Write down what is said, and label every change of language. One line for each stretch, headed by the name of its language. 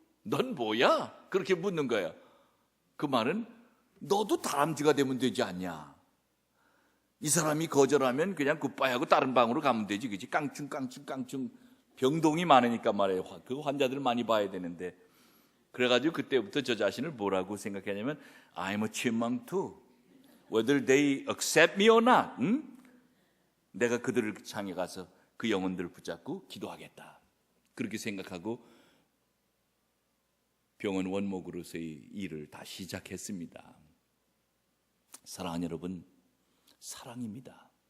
Korean: 넌 뭐야? 그렇게 묻는 거예요. 그 말은 너도 다람쥐가 되면 되지 않냐? 이 사람이 거절하면 그냥 굿바이하고 다른 방으로 가면 되지, 그치? 깡충 병동이 많으니까 말이에요. 그 환자들 많이 봐야 되는데. 그래가지고 그때부터 저 자신을 뭐라고 생각했냐면
English: I'm a chipmunk too. Whether they accept me or not.
Korean: 내가 그들을 향해 가서 그 영혼들을 붙잡고 기도하겠다. 그렇게 생각하고 병원 원목으로서의 일을 다 시작했습니다. 사랑하는 여러분, 사랑입니다.